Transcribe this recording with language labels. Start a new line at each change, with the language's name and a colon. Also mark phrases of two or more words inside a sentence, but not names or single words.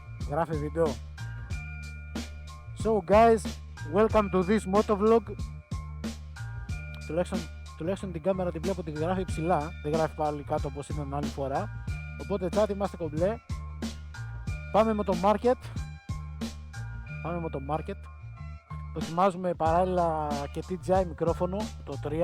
Greek: Γράφει βίντεο.
English: So guys, welcome to this motovlog.
Greek: Τουλάχιστον την κάμερα την βλέπω ότι γράφει ψηλά. Δεν γράφει πάλι κάτω όπως ήταν άλλη φορά. Οπότε chat, είμαστε κομπλέ. Πάμε με το market. Δοκιμάζουμε παράλληλα και DJI μικρόφωνο, το 3.